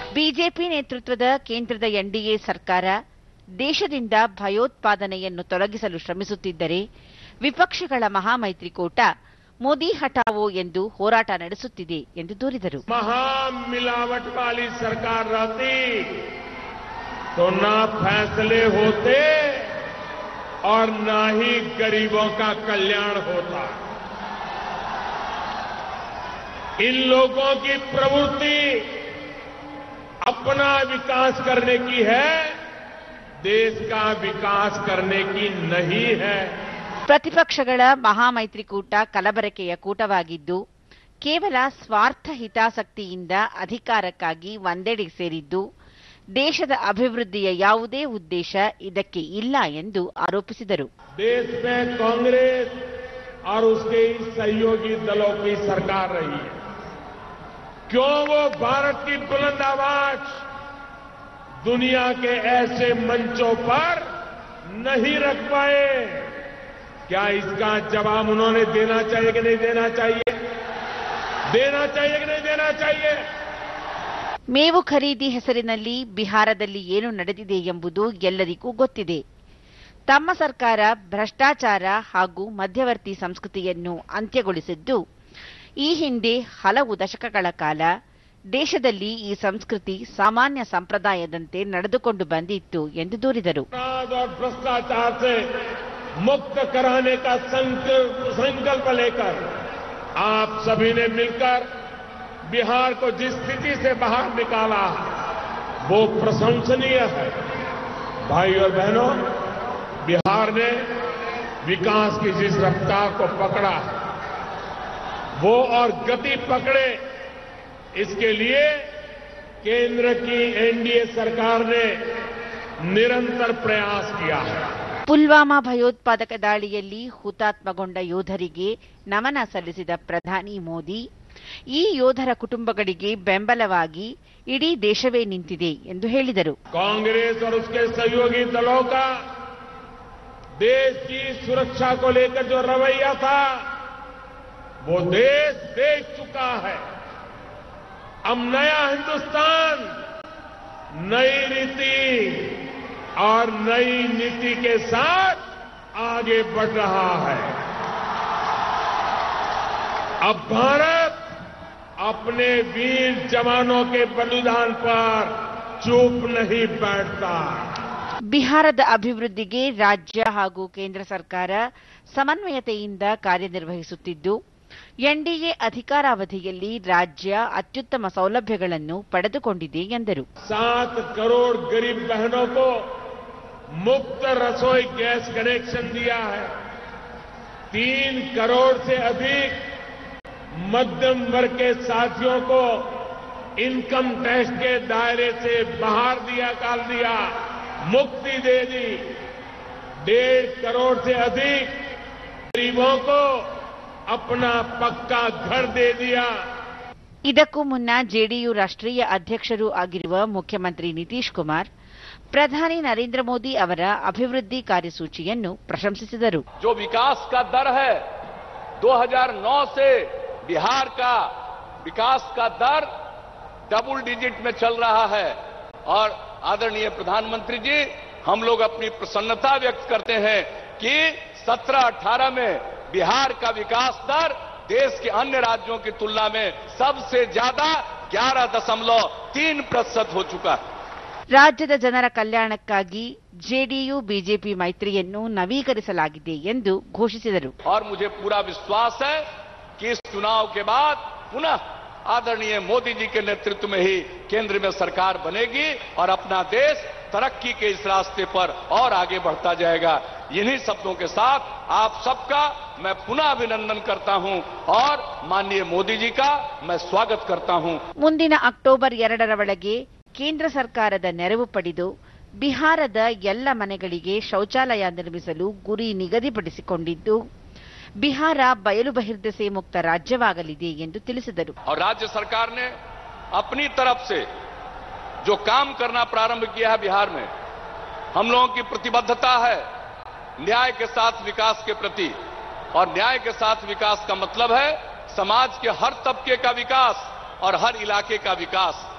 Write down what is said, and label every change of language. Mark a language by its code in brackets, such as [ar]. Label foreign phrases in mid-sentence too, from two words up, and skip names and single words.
[kn] ಬಿಜೆಪಿ ನೇತೃತ್ವದ ಕೇಂದ್ರದ ಎನ್ಡಿಎ ಸರ್ಕಾರ ದೇಶದಿಂದ ಭಯೋತ್ಪಾದನೆಯನ್ನು ತೊಲಗಿಸಲು ಶ್ರಮಿಸುತ್ತಿದ್ದರೆ ವಿಪಕ್ಷಗಳ ಮಹಾಮೈತ್ರಿಕೂಟ ಮೋದಿ ಹಟಾವೋ ಎಂದು ಹೋರಾಟ ನಡೆಸುತ್ತಿದೆ ಎಂದು ದೂರಿದರು. [hi] महामिलावट वाली सरकार रहती तो ना फैसले होते और ना ही गरीबों का कल्याण होता. इन लोगों की प्रवृत्ति अपना विकास करने की है, देश का विकास करने की नहीं है. [kn] ಪ್ರತಿಪಕ್ಷಗಳ ಮಹಾಮೈತ್ರಿಕೂಟ ಕಲಬರಕೆಯ ಕೂಟವಾಗಿದ್ದು ಕೇವಲ ಸ್ವಾರ್ಥ ಹಿತಾಸಕ್ತಿಯಿಂದ ಅಧಿಕಾರಕ್ಕಾಗಿ ಒಂದೆಡೆ ಸೇರಿದ್ದು ದೇಶದ ಅಭಿವೃದ್ಧಿಯ ಯಾವುದೇ ಉದ್ದೇಶ ಇದಕ್ಕೆ ಇಲ್ಲ ಎಂದು ಆರೋಪಿಸಿದರು. [hi] देश में कांग्रेस और उसके सहयोगी दलों की सरकार रही है. क्यों वो भारत की बुलंद आवाज दुनिया के ऐसे मंचों पर नहीं रख पाए? क्या इसका जवाब उन्होंने देना चाहिए कि नहीं देना चाहिए? देना चाहिए कि नहीं देना चाहिए? [kn] ಮೇವು ಖರೀದಿ ಹೆಸರಿನಲ್ಲಿ ಬಿಹಾರದಲ್ಲಿ ಏನು ನಡೆದಿದೆ ಎಂಬುದು ಎಲ್ಲರಿಗೂ ಗೊತ್ತಿದೆ. ತಮ್ಮ ಸರ್ಕಾರ ಭ್ರಷ್ಟಾಚಾರ ಹಾಗೂ ಮಧ್ಯವರ್ತಿ ಸಂಸ್ಕೃತಿಯನ್ನು ಅಂತ್ಯಗೊಳಿಸಿದ್ದು ಈ ಹಿಂದೆ ಹಲವು ದಶಕಗಳ ಕಾಲ ದೇಶದಲ್ಲಿ ಈ ಸಂಸ್ಕೃತಿ ಸಾಮಾನ್ಯ ಸಂಪ್ರದಾಯದಂತೆ ನಡೆದುಕೊಂಡು ಬಂದಿತ್ತು ಎಂದು ದೂರಿದರು. [hi] भ्रष्टाचार से मुक्त कराने का संकल्प लेकर आप सभी ने मिलकर बिहार को जिस स्थिति से बाहर निकाला वो प्रशंसनीय है. भाई और बहनों, बिहार ने विकास की जिस रफ्तार को पकड़ा है वो और गति पकड़े, इसके लिए केंद्र की एनडीए सरकार ने निरंतर प्रयास किया है. [kn] ಪುಲ್ವಾಮಾ ಭಯೋತ್ಪಾದಕ ದಾಳಿಯಲ್ಲಿ ಹುತಾತ್ಮಗೊಂಡ ಯೋಧರಿಗೆ ನಮನ ಸಲ್ಲಿಸಿದ ಪ್ರಧಾನಿ ಮೋದಿ ಈ ಯೋಧರ ಕುಟುಂಬಗಳಿಗೆ ಬೆಂಬಲವಾಗಿ ಇಡೀ ದೇಶವೇ ನಿಂತಿದೆ ಎಂದು ಹೇಳಿದರು. [hi] कांग्रेस और उसके सहयोगी दलों का देश की सुरक्षा को लेकर जो रवैया था वो देश देख चुका है. अब नया हिंदुस्तान नई रीति और नई नीति के साथ आगे बढ़ रहा है. अब भारत अपने वीर जवानों के बलिदान पर चुप नहीं बैठता. [kn] ಬಿಹಾರದ ಅಭಿವೃದ್ಧಿಗೆ ರಾಜ್ಯ ಹಾಗೂ ಕೇಂದ್ರ ಸರ್ಕಾರ ಸಮನ್ವಯತೆಯಿಂದ ಕಾರ್ಯನಿರ್ವಹಿಸುತ್ತಿದ್ದು ಎನ್ಡಿಎ ಅಧಿಕಾರಾವಧಿಯಲ್ಲಿ ರಾಜ್ಯ ಅತ್ಯುತ್ತಮ ಸೌಲಭ್ಯಗಳನ್ನು ಪಡೆದುಕೊಂಡಿದೆ ಎಂದರು. [hi] 7 करोड़ गरीब बहनों को मुफ्त रसोई गैस कनेक्शन दिया है. 3 करोड़ से अधिक मध्यम वर्ग के साथियों को [en] income tax [hi] के दायरे से बाहर निकाल दिया, मुक्ति दे दी. 1.5 करोड़ से अधिक गरीबों को अपना पक्का घर दे दिया. [kn] ಇದಕ್ಕೂ ಮುನ್ನ ಜೆಡಿಯು ರಾಷ್ಟ್ರೀಯ ಅಧ್ಯಕ್ಷರೂ ಆಗಿರುವ ಮುಖ್ಯಮಂತ್ರಿ ನಿತೀಶ್ ಕುಮಾರ್ ಪ್ರಧಾನಿ ನರೇಂದ್ರ ಮೋದಿ ಅವರ ಅಭಿವೃದ್ಧಿ ಕಾರ್ಯಸೂಚಿಯನ್ನು ಪ್ರಶಂಸಿಸಿದರು. [hi] जो विकास का दर है 2009 से बिहार का विकास का दर [en] double digit [hi] में चल रहा है और आदरणीय प्रधानमंत्री जी, हम लोग अपनी प्रसन्नता व्यक्त करते हैं कि 17-18 में बिहार का विकास दर देश के अन्य राज्यों की तुलना में सबसे ज्यादा 11.3% हो चुका है. [kn] ರಾಜ್ಯದ ಜನರ ಕಲ್ಯಾಣಕ್ಕಾಗಿ ಜೆಡಿಯು ಬಿಜೆಪಿ ಮೈತ್ರಿಯನ್ನು ನವೀಕರಿಸಲಾಗಿದೆ ಎಂದು ಘೋಷಿಸಿದರು. [hi] और मुझे पूरा विश्वास है कि इस चुनाव के बाद पुनः आदरणीय मोदी जी के नेतृत्व में ही केंद्र में सरकार बनेगी और अपना देश तरक्की के इस रास्ते पर और आगे बढ़ता जाएगा. इन्हीं शब्दों के साथ आप सबका मैं पुनः अभिनंदन करता हूं और माननीय मोदी जी का मैं स्वागत करता हूं. [kn] ಮುಂದಿನ ಅಕ್ಟೋಬರ್ 2ರ ಒಳಗೆ ಕೇಂದ್ರ ಸರ್ಕಾರದ ನೆರವು ಪಡೆದು ಬಿಹಾರದ ಎಲ್ಲ ಮನೆಗಳಿಗೆ ಶೌಚಾಲಯ ನಿರ್ಮಿಸಲು ಗುರಿ ನಿಗದಿಪಡಿಸಿಕೊಂಡಿದ್ದು ಬಿಹಾರ ಬಯಲು ಬಹಿರ್ದೆಸೆ ಮುಕ್ತ ರಾಜ್ಯವಾಗಲಿದೆ ಎಂದು ತಿಳಿಸಿದರು. [hi] और राज्य सरकार ने अपनी तरफ से जो काम करना प्रारंभ किया है बिहार में, हम लोगों की प्रतिबद्धता है न्याय के साथ विकास के प्रति. और न्याय के साथ विकास का मतलब है समाज के हर तबके का विकास और हर इलाके का विकास.